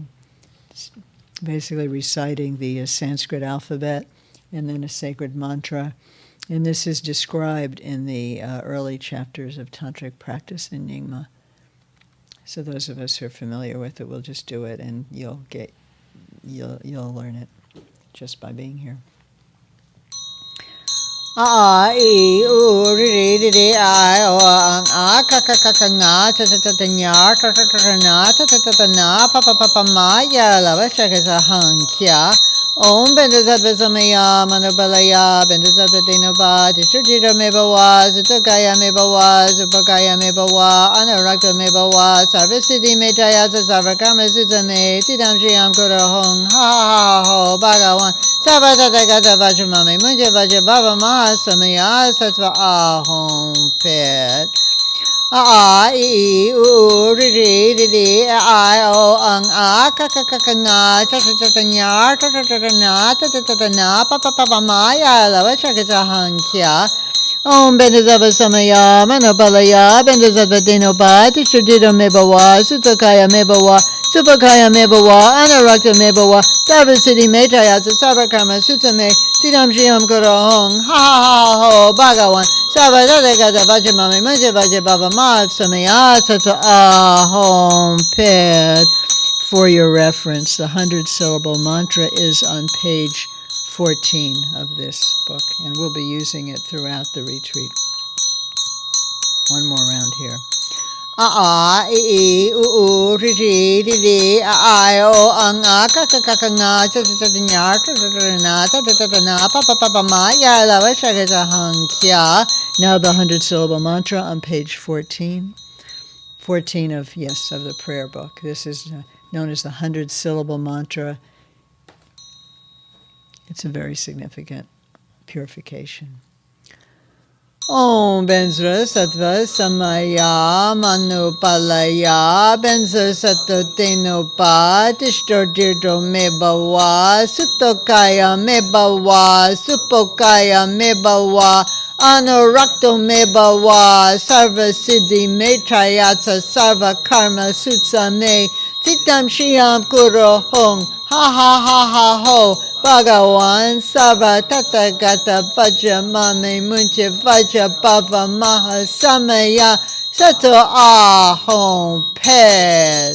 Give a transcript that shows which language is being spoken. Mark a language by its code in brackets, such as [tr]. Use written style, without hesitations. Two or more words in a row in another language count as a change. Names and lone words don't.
[en] It's basically reciting the Sanskrit alphabet and then a sacred mantra. And this is described in the early chapters of Tantric practice in Nyingma. So those of us who are familiar with it will just do it, and you'll learn it just by being here. [sa] A e u ri ri ri I o ang a ka ka ka ka nga ta ta ta ta nya ka ka ka ka na ta ta ta ta na pa pa pa pa ma ya la va cha ka sa hang kya om ben da sa sa me ya ma na ba la ya ben da sa te no ba ti shu ti da me ba wa su ta ka ya me ba wa su pa ka ya me ba wa anarakta me ba wa sarva siddhi me ta ya sa sarva karma su sa me ti dam shi am ko ra hong ha ha ho bhagavan Sava Tata Gata Vajramami Munja Vaja Baba Maha Samaya Sattva Ahom Pet A I U Ri Ri Ri Ri I O Ang A Ka Ka Ka Ka Nga Ta Ta Ta Ta Nya Ta Ta Ta Ta Na Ta Ta Ta Ta Na Pa Pa Pa Pa Maya Lava Chakata Hang Kya Om Bendazava Samaya Manobalaya Bendazava Dinoba Tishudita Mebawa Sutakaya Mebawa Supakaya Mebawa Anarakta Mebawa Sarvasiddhi Metayasa Sarvakarma Sutame Siddham Shiyam Kurahong Ha Ha Ha Ho Bhagavan Sarvadada Gata Vajamami Manja Vaja Baba Mat Samaya Tattva Ahom Pet. [en] For your reference, the 100-syllable mantra is on page 14 of this book, and we'll be using it throughout the retreat. One more round here. [sa] A I U Ri Ri Ri Ri I O Ang A Ka Ka Ka Ka Nga Ta Ta Ta Ta Nya Ta Ta Ta Na Ta Ta Ta Ta Na Pa Pa Pa Pa Ma Ya La Va Sha Ga Sa Hang Kya. [en] Now the 100-syllable mantra on page 14. 14 of the prayer book. This is known as the 100-syllable mantra. It's a very significant purification. [sa] Om Benzra Sattva Samaya Manupalaya Benza Sattva Tenopa Tishto Dirdo Mebawa Sutokaya Mebawa Supokaya Mebawa Anurakto Mebawa Sarva Siddhi Metrayatsa Sarva Karma Sutsa Me Titam Shiyam Kuro Hong Ha Ha Ha Ha Ho Bhagavan Sarva Tathagata Vaja Mame Muncha Vaja Bhava Maha Samaya Sato Ahom Pet.